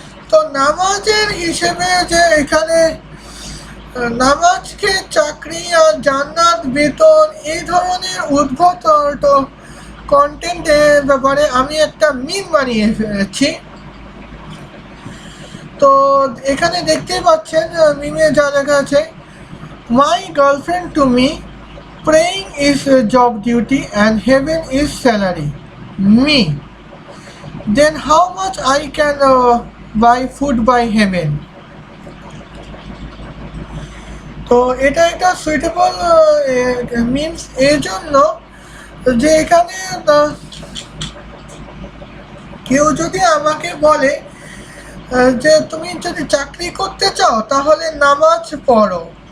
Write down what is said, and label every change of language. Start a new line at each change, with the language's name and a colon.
Bangla: তো নামাজের হিসেবে যে এখানে নামাজকে চাকরি আর জান্নাত, বেতন, এই ধরনের উদ্ভট কন্টেন্টের ব্যাপারে আমি একটা মিম বানিয়ে ফেলেছি। তো এখানে দেখতেই পাচ্ছেন মিমে যা লেখা আছে,
English: My girlfriend to me, praying is a job duty and heaven is salary. Me. Then how much I can buy food by heaven?
Bangla: তো এটা একটা সুইটেবল মিনস এর জন্য যে এখানে কেউ যদি আমাকে বলে যে তুমি যদি চাকরি করতে চাও তাহলে নামাজ পড়ো।